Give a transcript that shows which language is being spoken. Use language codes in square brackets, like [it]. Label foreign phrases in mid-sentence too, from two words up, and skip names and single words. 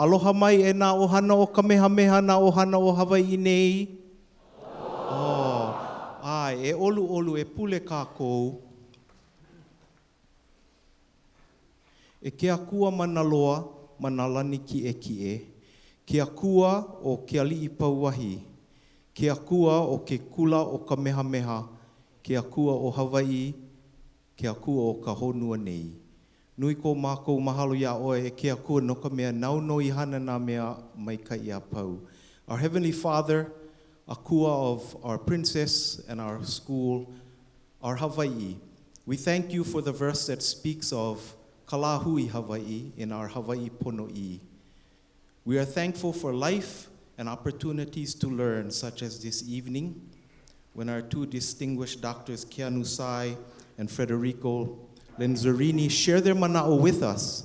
[haw] Aloha mai e nā ohana o Kamehameha, nā ohana o Hawaii nei. Ai, e olu e pule kākou. E ke akua mana loa ma nā lani ki e. Ke akua o ke ali'i pauahi. Ke akua o ke kula o Kamehameha. Ke akua o Hawaii. Ke akua o ka honua nei. Nui ko mākou mahalo ia oe e ke akua no ka mea nauno I hana nā mea mai ka ia pau. [en] Our Heavenly Father, akua of our princess and our school, our Hawaii. We thank you for the verse that speaks of [haw] ka Lāhui Hawaii [en] in our Hawaii pono'i. We are thankful for life and opportunities to learn, such as this evening, when our two distinguished doctors, Keanu Sai and Federico Lenzerini, share their mana'o with us.